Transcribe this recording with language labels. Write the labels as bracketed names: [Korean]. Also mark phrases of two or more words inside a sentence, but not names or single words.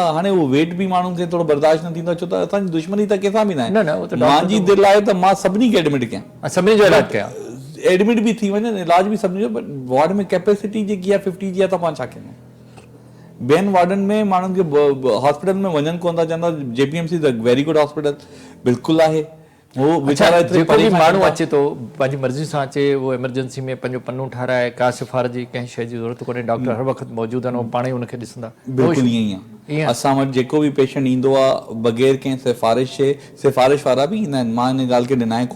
[Sindhi] हाणे उहो वेट बि माण्हुनि खे थोरो बर्दाश्त न थींदो, छो त असांजी दुश्मनी त कंहिंसां बि न न, न, उहो त डॉक्टर मुंहिंजी दिलि आहे त मां सभिनी खे एडमिट कयां, सभिनी जो इलाज कया। एडमिट बि थी वञनि, इलाज बि सभिनी जो, बट वार्ड में कैपेसिटी जेकी आहे 50 जी आहे त पाण छा कयूं? ॿियनि वार्डनि में माण्हुनि खे हॉस्पिटल में वञनि कोन था, चवंदा [English] JPMC is a very good hospital. [Sindhi] बिल्कुलु आहे, हो वीचारा एतिरे जेको बि परेशान माण्हू था। अचे थो पंहिंजी मर्ज़ी सां अचे, उहो इमरजेंसी में पंहिंजो पन्नो ठाराए, का सिफारिश जी कंहिं शइ जी ज़रूरत कोन्हे, डॉक्टर हर वक़्तु मौजूदु आहिनि, उहो पाण ई उनखे ॾिसंदा। बिल्कुलु ईअं ई आहे। असां वटि जेको बि पेशेंट ईंदो आहे बग़ैर कंहिं सिफारिश जे, सिफारिश वारा बि ईंदा आहिनि, मां हिन ॻाल्हि खे डिनाए कोन